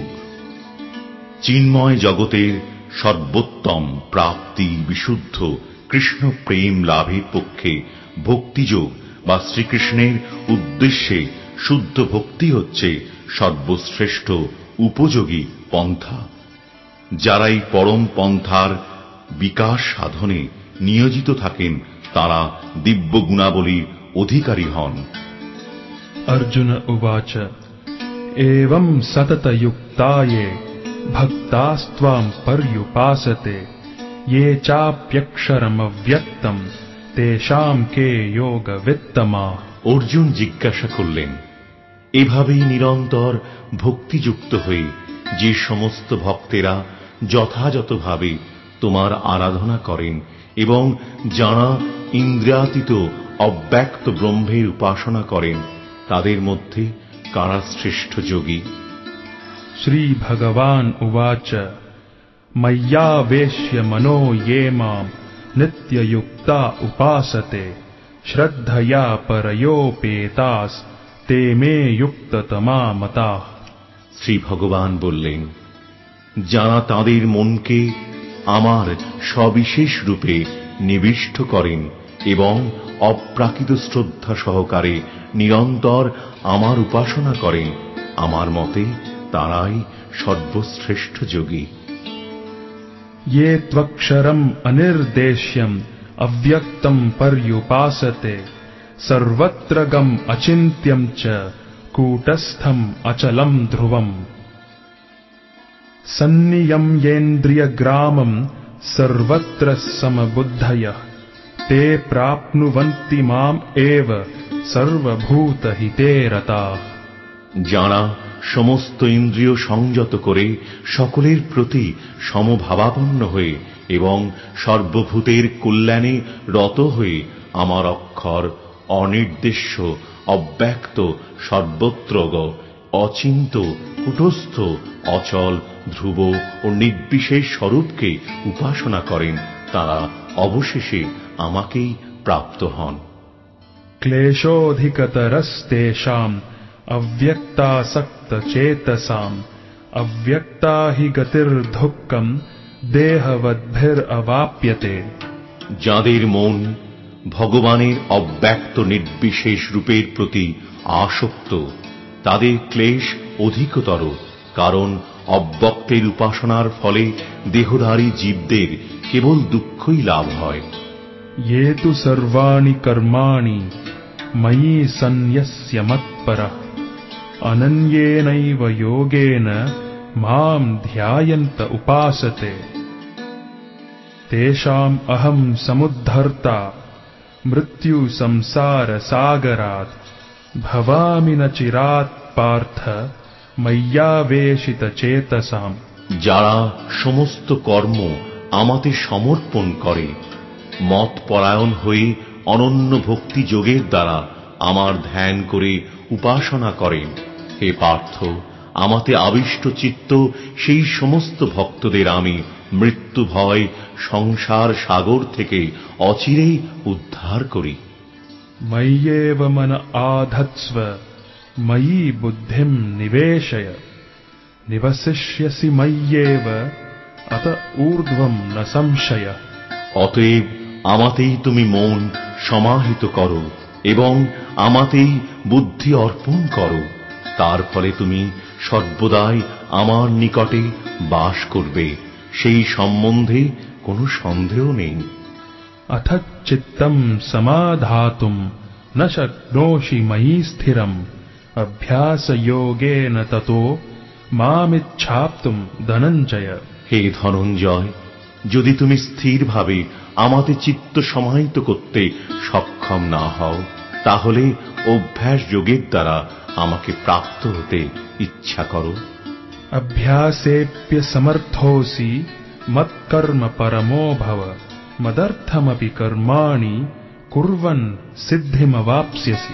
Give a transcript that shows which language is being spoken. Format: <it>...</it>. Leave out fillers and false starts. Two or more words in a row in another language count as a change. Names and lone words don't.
<bn>চিন্ময় জগতের সর্বোত্তম প্রাপ্তি বিশুদ্ধ কৃষ্ণ প্রেম লাভের পক্ষে ভক্তিযোগ বা শ্রীকৃষ্ণের উদ্দেশ্যে শুদ্ধ ভক্তি হচ্ছে সর্বশ্রেষ্ঠ উপযোগী পন্থা। যারা এই পরম পন্থার বিকাশ সাধনে নিয়োজিত থাকেন তারা দিব্য গুণাবলীর অধিকারী হন।</bn> <sa>अर्जुन उवाच एवं सततयुक्ताये भक्तास्त्वां पर्युपासते ये चाप्यक्षरमव्यक्तं तेषां के योगवित्तमाः।</sa> <bn>অর্জুন জিজ্ঞাসা করলেন, এভাবেই নিরন্তর ভক্তিযুক্ত হয়ে যে সমস্ত ভক্তেরা যথাযথভাবে তোমার আরাধনা করেন এবং যাঁরা ইন্দ্রিয়াতীত অব্যক্ত ব্রহ্মের উপাসনা করেন তাদের মধ্যে কারা শ্রেষ্ঠ যোগী?</bn> <sa>শ্রী ভগবান উবাচ ময়্যাবেশ্য মনো ये मां नित्ययुक्ता उपासते श्रद्धया परयोपेतास ते मे युक्ततमा मताः।</sa> <bn>শ্রী ভগবান বললেন, যাঁরা তাঁদের মনকে আমার সবিশেষ রূপে নিবিষ্ট করেন এবং অপ্রাকৃত শ্রদ্ধা সহকারে নিরন্তর আমার উপাসনা করেন, আমার মতে তারাই সর্বশ্রেষ্ঠ যোগী।</bn> <sa>ये त्वक्षरम अनिर्देश्यम अव्यक्तम पर्युपासते सर्वत्रगम अचिन्त्यम च कूटस्थम अचलम ध्रुवम सन्नियम्येन्द्रियग्रामं सर्वत्र समबुद्धयः ते प्राप्नुवन्ति माम एव सर्वभूतहिते रताः।</sa> <bn>যাঁরা সমস্ত ইন্দ্রিয় সংযত করে সকলের প্রতি সমভাবাপন্ন হয়ে এবং সর্বভূতের কল্যাণে রত হয়ে আমার অক্ষর অনির্দেশ্য অব্যক্ত সর্বত্রগ অচিন্ত কুটস্থ অচল ধ্রুব ও নির্বিশেষ স্বরূপকে উপাসনা করেন তারা অবশেষে আমাকেই প্রাপ্ত হন।</bn> <sa>ক্লেশোऽধিকতরস্তেষাम् अव्यक्तासक्तचेतसाम् अव्यक्ता हि गतिर्दुःखम् देहवद्भिरवाप्यते।</sa> <bn>যাদের মন ভগবানের অব্যক্ত নির্বিশেষ রূপের প্রতি আসক্ত তাদের ক্লেশ অধিকতর, কারণ অব্যক্তের উপাসনার ফলে দেহধারী জীবদের কেবল দুঃখই লাভ হয়।</bn> <sa>ये तु सर्वाणि कर्माणि मयि सन्न्यस्य मत्परः अनन्येनैव योगेन मां ध्यायन्त उपासते तेषाम् अहं समुद्धर्ता मृत्यु संसार सागरात् भवामि न चिरात् पार्थ मय्यावेशित चेतसाम्।</sa> <bn>যারা সমস্ত কর্ম আমাতে সমর্পণ করে মত পরায়ণ হয়ে অনন্য ভক্তি যোগের দ্বারা আমার ধ্যান করে উপাসনা করেন, হে পার্থ, আমাতে আবিষ্ট চিত্ত সেই সমস্ত ভক্তদের আমি মৃত্যু ভয় সংসার সাগর থেকে অচিরেই উদ্ধার করি।</bn> <sa>मय्येव मन आधत्स्व मयि बुद्धिं निवेशय निवसिष्यसि मय्येव अत ऊर्ध्वं न संशयः।</sa> <bn>অতএব আমাতেই তুমি মন সমাহিত করো এবং আমাতেই বুদ্ধি অর্পণ করো, তার ফলে তুমি সর্বদাই আমার নিকটে বাস করবে, সেই সম্বন্ধে কোনো সন্দেহ নেই।</bn> <sa>अथ चित्तं समाधातुं न शक्नोषि मयि स्थिरम् अभ्यासयोगेन ततो मामिच्छाप्तुं धनञ्जय।</sa> <bn>হে ধনঞ্জয়, যদি তুমি স্থিরভাবে আমাতে চিত্ত সমাহিত করতে সক্ষম না হও তাহলে অভ্যাস যোগের দ্বারা আমাকে প্রাপ্ত হতে ইচ্ছা করো।</bn> <sa>अभ्यासेप्य समर्थोऽसि मत्कर्म परमो भव मदर्थमपि कर्माणि कुर्वन् सिद्धिमवाप्स्यसि।</sa>